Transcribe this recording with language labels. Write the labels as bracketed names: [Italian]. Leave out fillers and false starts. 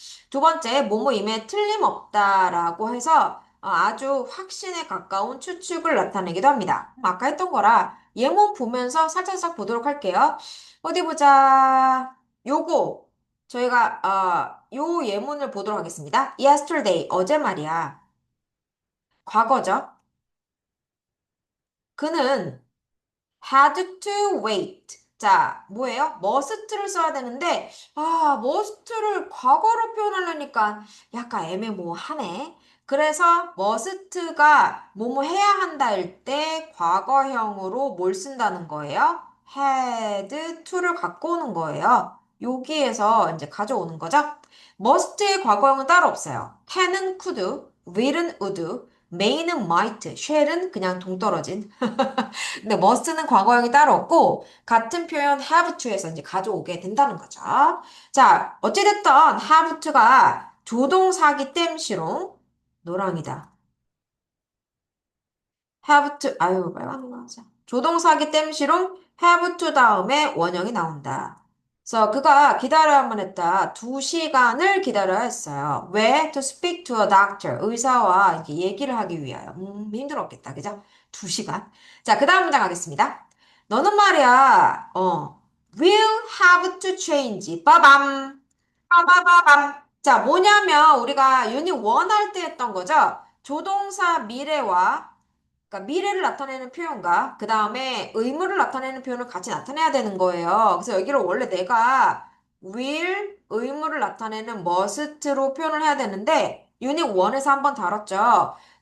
[Korean] 두 번째 뭐뭐임에 틀림없다라고 해서 아주 확신에 가까운 추측을 나타내기도 합니다. 아까 했던 거라 예문 보면서 살짝살짝 보도록 할게요. 어디 보자. 요거 저희가 요 예문을 보도록 하겠습니다. Yesterday 어제 말이야. 과거죠. 그는 [English] had to wait. [Korean] 자, 뭐예요? must를 써야 되는데, must를 과거로 표현하려니까 약간 애매모호하네. 그래서 must가 뭐뭐 해야 한다 할 때 과거형으로 뭘 쓴다는 거예요? had to를 갖고 오는 거예요. 여기에서 이제 가져오는 거죠. must의 과거형은 따로 없어요. can은 could, will은 would, may는 might, shall은 그냥 동떨어진. 근데 must는 과거형이 따로 없고 같은 표현 have to에서 이제 가져오게 된다는 거죠. 자, 어찌됐든 have to가 조동사기 땜시롱 노랑이다. have to 아유 빨간 거 하자. 조동사기 땜시롱 have to 다음에 원형이 나온다. 그래서 그가 기다려야만 했다. 2시간을 기다려야 했어요. 왜? [English] To speak to a doctor. [Korean] 의사와 이렇게 얘기를 하기 위하여. 힘들었겠다. 그죠? 2시간. 자, 그 다음 문장 가겠습니다. 너는 말이야, [English] will have to change. [Korean] 빠밤. 빠바바밤. 자, 뭐냐면 우리가 유닛 1 할 때 했던 거죠. 조동사 미래와 그러니까 미래를 나타내는 표현과 그 다음에 의무를 나타내는 표현을 같이 나타내야 되는 거예요. 그래서 여기를 원래 내가 will 의무를 나타내는 must로 표현을 해야 되는데 유닛 1에서 한번 다뤘죠.